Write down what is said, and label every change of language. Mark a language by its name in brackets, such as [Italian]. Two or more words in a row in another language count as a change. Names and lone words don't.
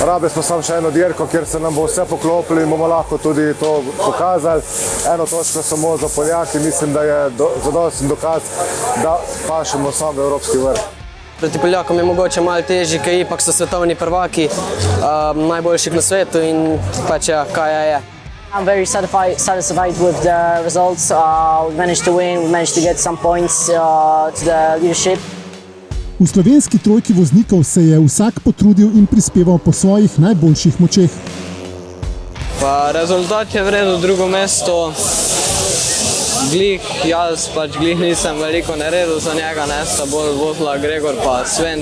[Slovenian] Rabili smo samo še eno dirko, kjer se nam bo vse poklopilo in bomo lahko tudi to pokazali. Eno točko samo za Poljaki, mislim, da je zadosten dokaz, da pašemo sam v evropski vrh. Proti Poljakom je mogoče malo težji, ker ipak so svetovni prvaki, najboljših na svetu in pač kaj je. [English] I'm very satisfied with the results. We managed to win, we managed to get some points to the leadership. [Slovenian] V slovenski trojki voznikov se je vsak potrudil in prispeval po svojih najboljših močeh. Pa rezultat je vredno drugo mesto. Jaz nisem veliko naredil za njega, sta bolj vozila Gregor pa Sven.